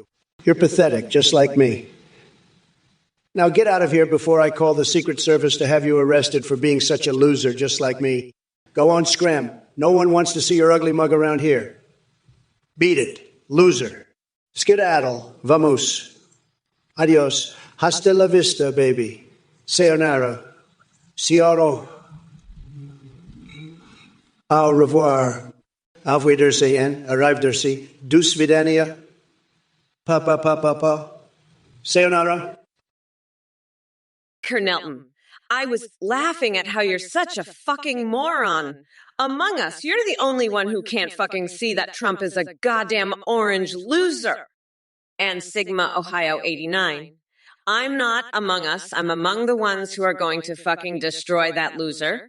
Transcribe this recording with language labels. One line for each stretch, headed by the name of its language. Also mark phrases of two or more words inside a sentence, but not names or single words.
English: You're pathetic, just like me. Now get out of here before I call the Secret Service to have you arrested for being such a loser, just like me. Go on, scram. No one wants to see your ugly mug around here. Beat it, loser. Skedaddle, vamos.
Spanish: Adios. Hasta la vista, baby.
Japanese: Sayonara.
French: Ciao. Au revoir.
German: Auf Wiedersehen.
Russian: Arrivederci. Do svidania. Pa pa pa pa pa. Sayonara.
English: Kernelton, I was laughing at how you're such a fucking moron. Among us, you're the only one who can't fucking see that Trump is a goddamn orange loser. And Sigma Ohio 89. I'm not among us. I'm among the ones who are going to fucking destroy that loser.